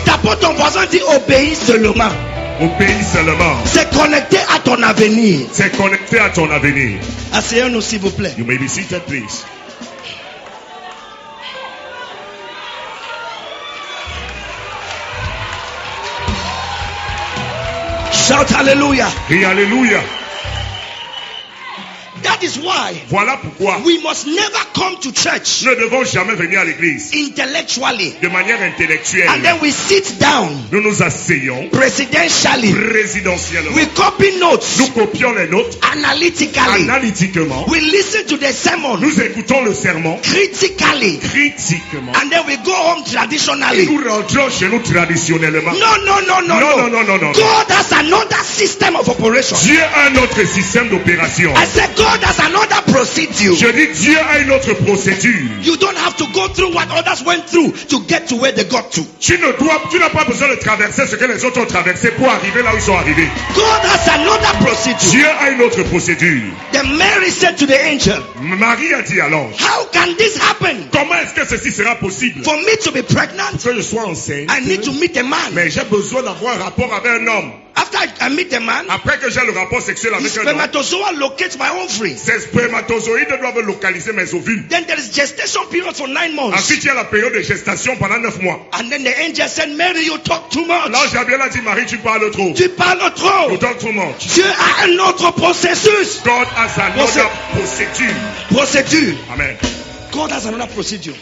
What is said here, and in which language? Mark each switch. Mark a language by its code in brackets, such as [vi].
[fr] Tape ton voisin, dit obéis seulement. Obéis seulement. C'est connecté à ton avenir. C'est connecté à ton avenir. Asseyez-nous s'il vous plaît. [en] You may be seated, please. Shout hallelujah. [fr] Et alléluia. [en] That is why [fr] Voilà pourquoi [en] we must never come to church [fr] nous ne devons jamais venir à l'église [en] intellectually [fr] de manière intellectuelle. [en] and then we sit down [fr] Nous nous asseyons [en] presidentially. [fr] présidentiellement. [en] We copy notes [fr] Nous copions les notes [en] analytically. [fr] analytiquement. [en] We listen to the sermon [fr] Nous écoutons le sermon [en] critically [fr] critiquement. [en] and then we go home [fr] Et [en] traditionally. [fr] nous rentrons chez nous traditionnellement. [en] No. God has another system of operation. [fr] Dieu a un autre système d'opération. [en] I said God has another procedure. [fr] Je dis Dieu a une autre autre procédure. [en] You don't have to go through what others went through to get to where they got to. [fr] Tu n'as pas besoin de traverser ce que les autres ont traversé pour arriver là où ils sont arrivés. [en] God has another procedure. [fr] Dieu a une autre procédure. [en] Then Mary said to the angel, [fr] Marie a dit à l'ange, [en] how can this happen? [fr] comment est-ce que ceci sera possible? [en] For me to be pregnant, [fr] Que je sois enceinte, [en] I need to meet a man. [fr] mais j'ai besoin d'avoir un rapport avec un homme. [en] After I meet a man, [fr] Après que j'ai le rapport sexuel [en] the [fr] avec un homme, [en] spermatozoa locates my ovary. [fr] ces spermatozoïdes doivent localiser mes ovules. [en] Then there is gestation period for 9 months. [fr] Ensuite, il y a la période de gestation pendant 9 mois. [en] And then the angel said, Mary, you talk too much. [fr] L'ange Gabriel a dit, Marie, tu parles trop. Tu parles trop. [en] You talk too much. [fr] Dieu a un autre processus. [en] God has another procedure. Procedure. Amen. God has another procedure.